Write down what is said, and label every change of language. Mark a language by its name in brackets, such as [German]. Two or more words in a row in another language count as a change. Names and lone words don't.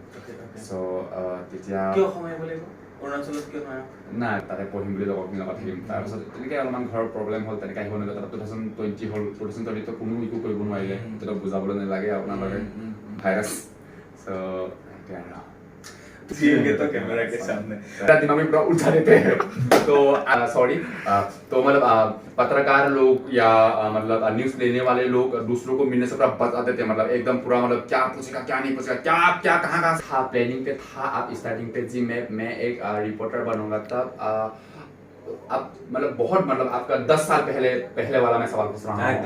[Assamese] চ' তেতিয়া কিয় অসম আহিব লাগিব? অৰুণাচলত কিয় নোৱাৰা? নাই, তাতে পঢ়িম বুলি লগৰখিনিৰ লগত থাকিম। তাৰপাছত তেনেকৈ অলপমান ঘৰৰ প্ৰব্লেম হ'ল, তেনেকৈ আহিব নোৱাৰিলোঁ। তাত 2020 হ'ল, 2020ত কোনো একো কৰিব নোৱাৰিলে, তেতিয়া বুজাবলৈ নালাগে আপোনালোকে ভাইৰাছ। চ' এতিয়া আৰু [Hindi] तो कैमरा के सामने दिमाग में पूरा उलझा देते हैं। तो सॉरी, तो मतलब पत्रकार लोग या मतलब न्यूज लेने वाले लोग दूसरों को मिलने से पूरा बता देते हैं, मतलब एकदम पूरा मतलब क्या पूछेगा क्या नहीं पूछेगा, क्या कहाँ था। प्लानिंग पे था आप स्टार्टिंग पे जी मैं एक रिपोर्टर बनूंगा, तब अब मतलब बहुत मतलब आपका 10 साल पहले वाला मैं सवाल पूछ रहा हूँ।